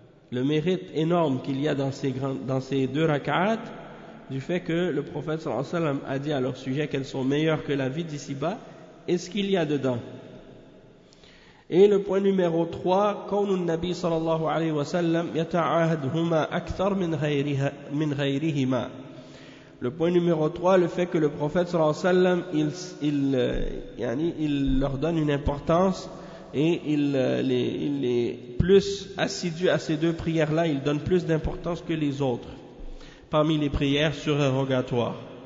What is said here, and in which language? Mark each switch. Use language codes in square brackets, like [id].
[fr] Le mérite énorme qu'il y a dans ces deux rak'at, du fait que le prophète sallallahu alayhi wa sallam a dit à leur sujet qu'elles sont meilleures que la vie d'ici-bas et ce qu'il y a dedans. Et le point numéro 3, [ar] كون النبي صلى الله عليه وسلم يتعاهدهما أكثر من غيرهما. [fr] Le point numéro 3, le fait que le prophète sallallahu alayhi wa sallam il leur donne une importance et il est plus assidu à ces deux prières-là, il donne plus d'importance que les autres parmi les prières surérogatoires.